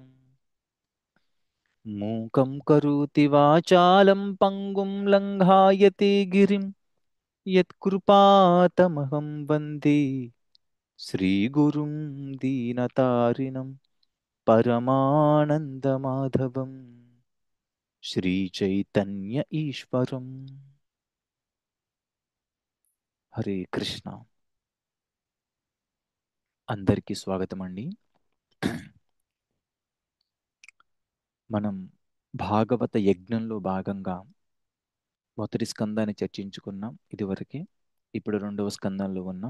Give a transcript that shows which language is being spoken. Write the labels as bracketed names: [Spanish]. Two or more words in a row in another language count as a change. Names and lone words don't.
[Sanskrit] मूकं करोति वाचालं पङ्गुं लङ्घायते गिरिं यत्कृपातमहं वन्दे श्रीगुरुं दीनतारिणं परमानन्दमाधवं श्रीचैतन्य ईश्वरम्। [Telugu] హరే కృష్ణ. అందరికీ స్వాగతం అండి. మనం భాగవత యజ్ఞంలో భాగంగా మొదటి స్కందాన్ని చర్చించుకున్నాం ఇదివరకే. ఇప్పుడు రెండవ స్కందంలో ఉన్నాం.